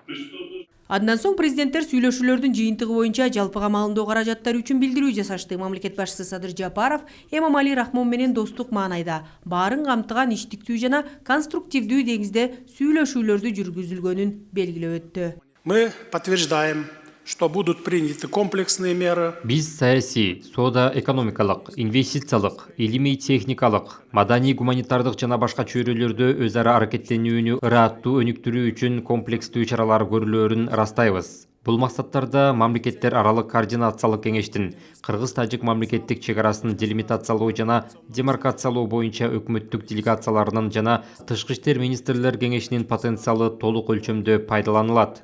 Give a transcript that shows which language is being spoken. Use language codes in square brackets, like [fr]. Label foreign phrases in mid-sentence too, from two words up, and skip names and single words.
[ky] Андан соң президенттер сүйлөшүүлөрдүн жыйынтыгы боюнча жалпыга маалымдоо каражаттары үчүн билдирүү жасашты. Мамлекет башчысы Садыр Жапаров Эмомали Рахмон менен достук маанайда баарын камтыган иштиктүү жана конструктивдүү деңизде сүйлөшүүлөрдү жүргүзүлгөнүн белгилеп өттү. [ru] Мы подтверждаем, что будут приняты комплексные меры. [ky] Биз саясий, соода-экономикалык, инвестициялык, илимий-техникалык, маданий-гуманитардык жана башка чөйрөлөрдө өз ара аракеттенүүнү ырааттуу өнүктүрүү үчүн комплекстүү чаралар көрүлөөрүн ырастайбыз. Бул максаттарда мамлекеттер аралык координациялык кеңештин Кыргыз-тажик мамлекеттик чегарасын делимитациялоо жана демаркациялоо боюнча өкмөттүк делегацияларынын жана тышкы иштер министрлер кеңешинин потенциалы толук өлчөмдө пайдаланылат.